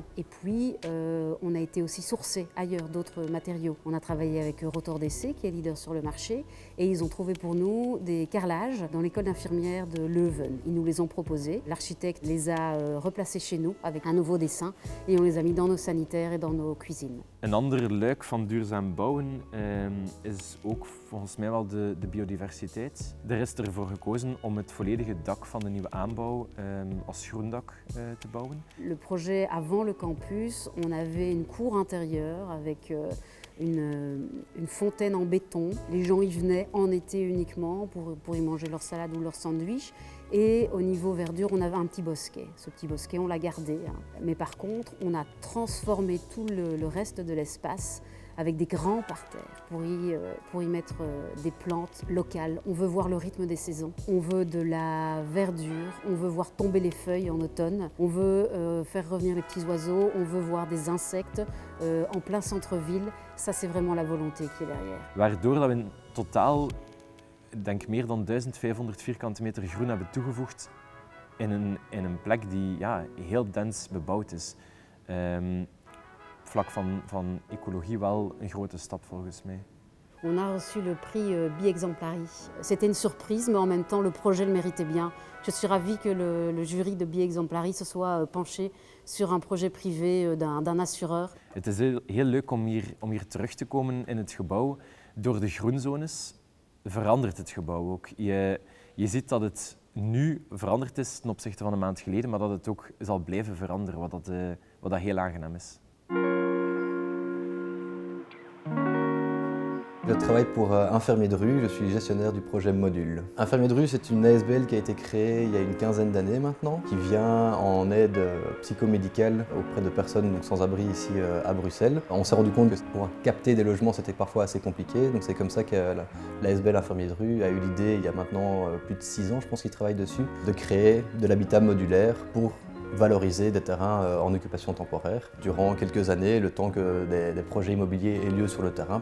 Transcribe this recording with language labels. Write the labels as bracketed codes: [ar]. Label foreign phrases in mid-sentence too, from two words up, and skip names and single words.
[fr] Et puis, on a été aussi sourcé ailleurs d'autres matériaux. On a travaillé avec Rotor DC, qui est leader sur le marché, et ils ont trouvé pour nous des carrelages dans l'école d'infirmière de Leuven. Ils nous les ont proposés. L'architecte les a replacés chez nous avec un nouveau dessin, et on les a mis dans nos sanitaires et dans nos cuisines. [nl] Een ander luik van duurzaam bouwen is ook volgens mij wel de biodiversiteit. Er is ervoor gekozen om het volledige dak van de nieuwe aanbouw als groendak te bouwen. [fr] Le projet avant le campus, on avait une cour intérieure avec une fontaine en béton. Les gens y venaient en été uniquement pour y manger leur salade ou leur sandwich. Et au niveau verdure, on avait un petit bosquet. Ce petit bosquet, on l'a gardé. Mais par contre, on a transformé tout le reste de l'espace avec des grands parterres pour y mettre des plantes locales. On veut voir le rythme des saisons. On veut de la verdure. On veut voir tomber les feuilles en automne. On veut faire revenir les petits oiseaux. On veut voir des insectes en plein centre-ville. Ça, c'est vraiment la volonté qui est derrière. [nl] Waardoor dat we in totaal, ik denk meer dan 1500 vierkante meter groen hebben toegevoegd in een plek die heel dens bebouwd is. Vlak van ecologie wel een grote stap volgens mij. [fr] On a reçu le prix Bi-Exemplari. C'était une surprise, mais en même temps, le projet le méritait bien. Je suis ravie que le jury de Bi-Exemplari se soit penché sur un projet privé d'un assureur. [nl] Het is heel leuk om hier terug te komen in het gebouw. Door de groenzones verandert het gebouw ook. Je ziet dat het nu veranderd is ten opzichte van een maand geleden, maar dat het ook zal blijven veranderen, wat dat heel aangenaam is. [fr] Je travaille pour Infirmiers de rue, je suis gestionnaire du projet Module. Infirmiers de rue, c'est une ASBL qui a été créée il y a une quinzaine d'années maintenant, qui vient en aide psychomédicale auprès de personnes donc, sans abri ici à Bruxelles. On s'est rendu compte que pour capter des logements, c'était parfois assez compliqué, donc c'est comme ça que l'ASBL Infirmiers de rue a eu l'idée, il y a maintenant plus de 6 ans, je pense qu'ils travaillent dessus, de créer de l'habitat modulaire pour valoriser des terrains en occupation temporaire durant quelques années, le temps que des projets immobiliers aient lieu sur le terrain.